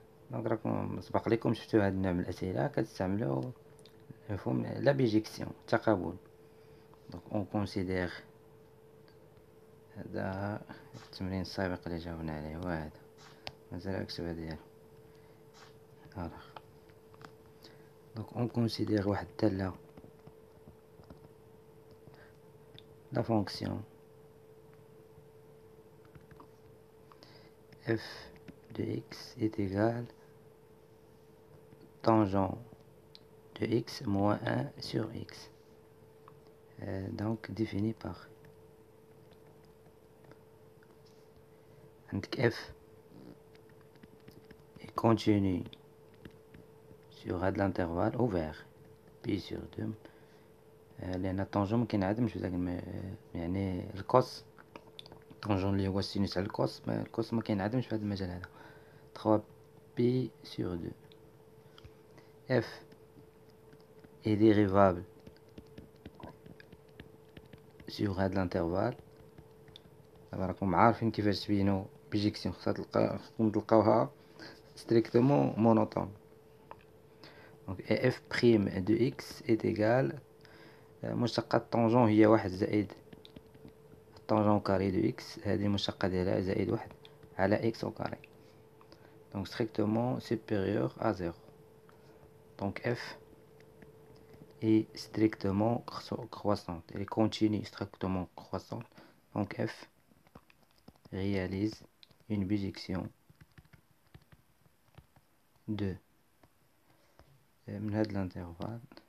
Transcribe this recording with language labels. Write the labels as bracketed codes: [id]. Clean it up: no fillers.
[ar] دونك راكم سبق لكم شفتوا هذا النوع من الأسئلة كتستعملوا مفهوم لا بيجيكسيون، تقابل. دونك اون كونسيدير، هذا التمرين السابق اللي جاوبنا عليه هو هذا، مازال اكتب ديالو. دونك اون كونسيدير واحد الدالة لا فونكسيون [fr] f de x est égal tangent de x moins 1 sur x. Donc défini par f est continu sur [ar] هذا [fr] l'intervalle ouvert pi sur 2 [ar] لأن الطونجون مكينعدمش بداك يعني الكوس، الطونجون اللي هو السينوس على الكوس، الكوس مكينعدمش في هذا المجال هذا. [fr] 3 pi sur 2 f est dérivable sur [ar] هذا الانترفال. دابا راكم عارفين كيفاش تبينوا بيجيكسيون، خصكم تلقاوها ستريكتومون مونوطون. دونك [fr] f prime de x est égal [ar] مشتقة الطونجون هي واحد زائد الطونجون كاري دو اكس، هذه المشتقة ديالها زائد واحد على اكس او كاري. [fr] دونك strictement supérieur à 0. Donc f est strictement croissante, elle est continue strictement croissante. Donc f réalise une bijection de [ar] من هذا الانترفال.